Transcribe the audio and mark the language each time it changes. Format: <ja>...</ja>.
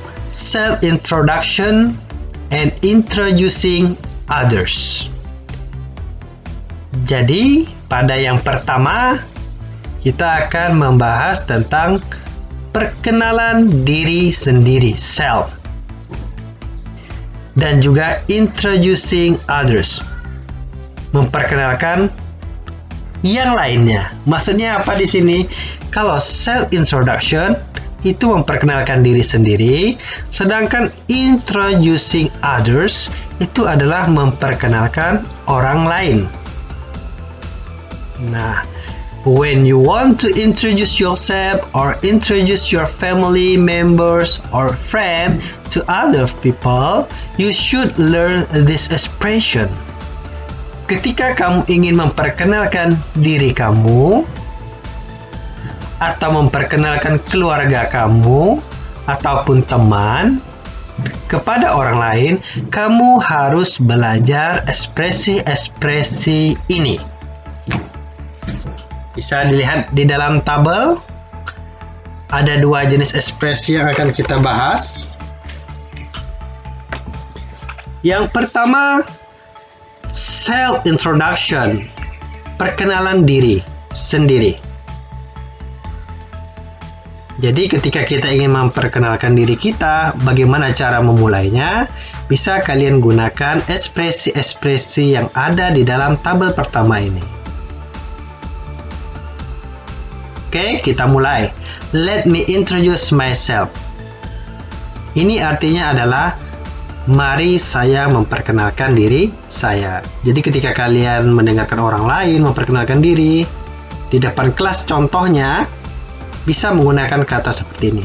<en>Self-introduction and introducing others.</en> <id>Jadi, pada yang pertama, kita akan membahas tentang perkenalan diri sendiri, self. Dan juga introducing others, memperkenalkan yang lainnya. Maksudnya apa di sini? Kalau self introduction itu memperkenalkan diri sendiri, sedangkan introducing others itu adalah memperkenalkan orang lain.</id> <en>Nah, when you want to introduce yourself or introduce your family members or friend to other people, you should learn this expression.</en> <id>Ketika kamu ingin memperkenalkan diri kamu atau memperkenalkan keluarga kamu ataupun teman kepada orang lain, kamu harus belajar ekspresi-ekspresi ini. Bisa dilihat di dalam tabel, ada 2 jenis ekspresi yang akan kita bahas. Yang pertama, self-introduction, perkenalan diri sendiri. Jadi ketika kita ingin memperkenalkan diri kita, bagaimana cara memulainya? Bisa kalian gunakan ekspresi-ekspresi yang ada di dalam tabel pertama ini. Oke, kita mulai.</id> <en>Let me introduce myself.</en> <id>Ini artinya adalah mari saya memperkenalkan diri saya. Jadi ketika kalian mendengarkan orang lain memperkenalkan diri di depan kelas, contohnya bisa menggunakan kata seperti ini.</id>